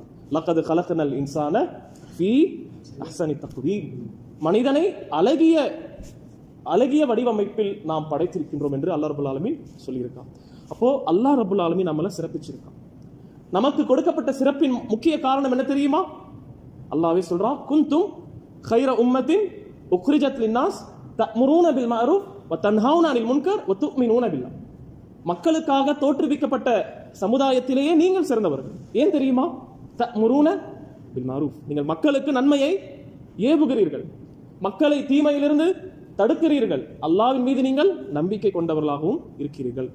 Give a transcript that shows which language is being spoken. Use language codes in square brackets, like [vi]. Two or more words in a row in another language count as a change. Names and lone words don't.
[ar] لقد خلقنا الإنسان في أحسن تقويم, [ta] மனிதனை அழகிய வடிவமைப்பில் நாம் படைத்திருக்கின்றோம் என்று [ar] الله رب العالمين [ta] சொல்லியிருக்கான். அப்போ [ar] الله رب العالمين [ta] நம்மளை சிறப்பிச்சிருக்கான். நமக்கு கொடுக்கப்பட்ட சிறப்பின் முக்கிய காரணம் என்ன தெரியுமா? அல்லாஹ்வே சொல்றான், [ar] குந்தும் خير أمة أخرجت للناس تأمرون بالمعروف وتنهون عن المنكر وتؤمنون بالله. [ta] மக்களுக்காக தோற்றுவிக்கப்பட்ட சமுதாயத்திலேயே நீங்கள் சிறந்தவர்கள். ஏன் தெரியுமா? [ar] تأمرون بالمعروف, [ta] நீங்கள் மக்களுக்கு நன்மையை ஏவுகிறீர்கள், மக்களை தீமையிலிருந்து தடுக்கிறீர்கள், அல்லாஹ்வின் மீது நீங்கள் நம்பிக்கை கொண்டவர்களாகவும் இருக்கிறீர்கள்.